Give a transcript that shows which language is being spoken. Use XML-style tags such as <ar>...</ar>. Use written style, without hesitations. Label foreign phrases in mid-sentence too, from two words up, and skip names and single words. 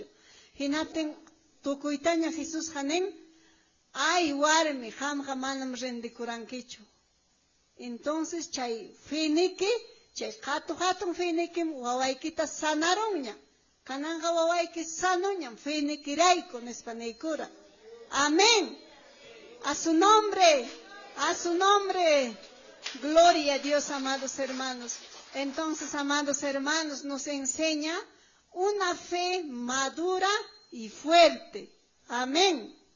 <qu>Hinaptin tukuytaña Jesús hanin, ay warmi, hamqa manam rendikurankichu. Entonces chay finiki, chay hatun finikim wawaykita sanaronña. Kananga wawayki sanoña, finikirayku nispaneykura.</qu> <es>Amén. A su nombre, a su nombre. Gloria a Dios, amados hermanos. Entonces, amados hermanos, nos enseña una fe madura y fuerte. Amén.</es>